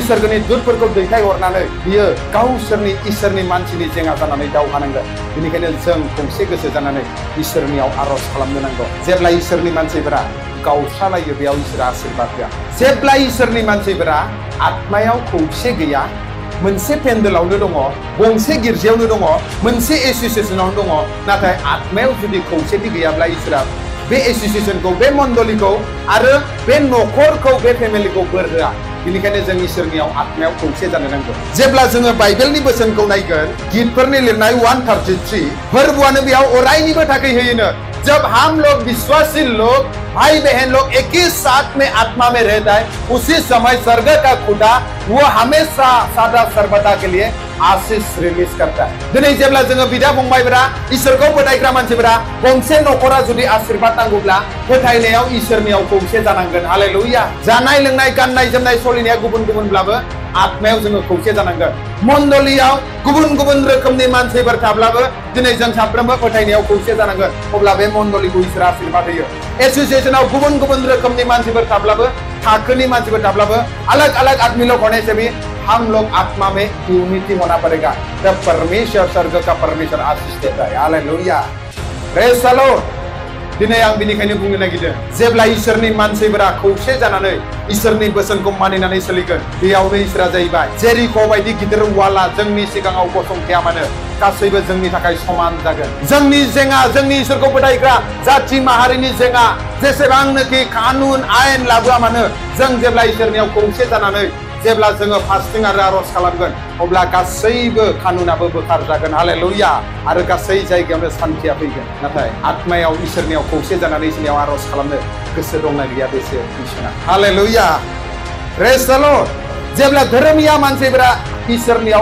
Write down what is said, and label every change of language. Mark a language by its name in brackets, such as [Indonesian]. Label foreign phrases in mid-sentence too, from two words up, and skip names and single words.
[Bodo] सोरगोनि दूतफोरखौ दैथायहरनानै बियो गावसोरनि इसोरनि मानसिनि जेंना जानानै दावहा नांगोन बेनिखायनो जों खौसे गोसो जानानै इसोरनियाव आरज खालामनो नांगौ जेब्ला इसोरनि मानसिफोरा गावस्रालायो बेयाव इसोरा आशीर्बाद होआ जेब्ला इसोरनि मानसिफोरा आत्मायाव खौसे गैया मोनसे पेन्डेलावनो दङ गंसे गिर्जायावनो दङ मोनसे एसोसिएशनावनो दङ नाथाय आत्मायाव जुदि खौसेथि गैयाब्ला इसोरा बे एसोसिएशनखौ बे मण्डलीखौ आरो बे नखरखौ बे फेमिलिखौ बोर होआ बेनिखायनो जों इसोरनियाव आत्मायाव खौसे जानो नांगौ जेब्ला जोङो बाइबेलनि बोसोनखौ नायगोन गीतफोरनि लिरनाय 133 फोरबोआनो बेयाव अरायनिबो थाखाय [Hindi] होयोनो जब हम लोग विश्वासी लोग भाई बहन लोग एक ही साथ में आत्मा में रहता है उसी समय स्वर्ग का खुदा वो हमेशा सदा सर्वदा के लिए आशीष रिलीज करता है [Bodo] दिनै जेब्ला जोङो बिदा फंबायफोरा इसोरखौ फोथायग्रा मानसिफोरा गंसे नखरा जुदि आशीर्बाद नांगौब्ला फोथायनायाव इसोरनियाव खौसे जानांगोन हालेलुया जानाय लोंनाय गाननाय जोमनाय सलिनाया गुबुन गुबुनब्लाबो आत्मायाव जोङो खौसे जानांगोन मण्डलीयाव गुबुन गुबुन रोखोमनि मानसिफोर थाब्लाबो दिनै जों साफ्रोमबो फोथायनायाव खौसे जानांगोन अब्ला बे मण्डलीखौ इसोरा आशीर्बाद होयो एसोसिएशनाव गुबुन गुबुन रोखोमनि मानसिफोर थाब्लाबो थाखोनि मानसिफोर थाब्लाबो [Hindi] अलग अलग आदमी लोग होने से भी हम लोग आत्मा में यूनिटी होना पड़ेगा तब परमेश्वर स्वर्ग का परमेश्वर आशीष देता है [Bodo] हालेलुया [English] praise the Lord [Bodo] दिनै आं बिनिखायनो बुंनो नागिरदों जेब्ला इसोरनि मानसिफोरा खौसे जानानै इसोरनि बोसोनखौ मानिनानै सोलिगोन बेयावनो इसोरा जाहैबाय जेरिख' बायदि गिदिर वाला जोंनि सिगाङाव गसंखाया मानो गासैबो जोंनि थाखाय समान जागोन जोंनि जेंना जोंनि इसोरखौ फोथायग्रा जाथि माहारिनि जेंना जेसेबांनोखि कानुन आयेन लाबोआ मानो जों जेब्ला इसोरनियाव खौसे जानानै जेब्ला जोङो फास्टिं आरो आरज खालामगोन अब्ला गासैबो कानुनाबो बोखार जागोन हालेलुया आरो गासै जायगायावनो सान्थिया फैगोन नाथाय आत्मायाव इसोरनियाव खौसे जानानै इसोरनियाव आरज खालामनो गोसो दंना गैया बेसो मिथिना हालेलुया [English] praise the Lord [Bodo] जेब्ला धोरोमिया मानसिफोरा इसोरनियाव